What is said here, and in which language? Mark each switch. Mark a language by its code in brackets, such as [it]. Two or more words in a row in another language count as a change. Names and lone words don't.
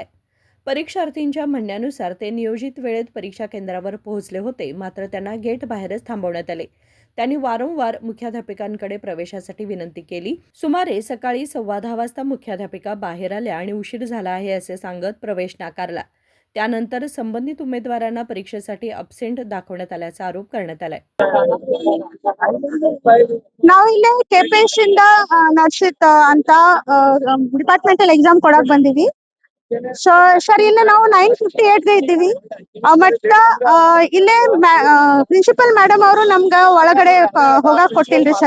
[mr] परीक्षार्थींच्या म्हणण्यानुसार ते नियोजित वेळेत परीक्षा केंद्रावर पोहोचले होते, मात्र त्यांना गेटबाहेरच थांबवण्यात आले. त्यांनी वारंवार मुख्याध्यापिकांकडे प्रवेशासाठी विनंती केली. सुमारे सकाळी 10:15 वाजता मुख्याध्यापिका बाहेर आल्या आणि उशीर झाला आहे असे सांगत प्रवेश नाकारला. त्यानंतर संबंधित उमेदवारांना परीक्षेसाठी अब्सेंट दाखवण्यात आल्याचा आरोप करण्यात आलाय. [kn] ನಾವು ಇಲ್ಲೇ KPSC ಇಂದ ನಡ್ಸಿತ್ ಅಂತ [en] departmental exam [kn] ಕೊಡಕ್ ಬಂದಿವಿ. [en] so sir [kn] ಇಲ್ಲೇ ನಾವು 9:58 ಗೆ ಇದ್ದೀವಿ. ಮತ್ತ ಇಲ್ಲೇ [en] principal madam [kn] ಅವರು ನಮ್ಗ ಒಳಗಡೆ ಹೋಗಾಕ್ ಕೊಟ್ಟಿಲ್ರಿ ಸರ್.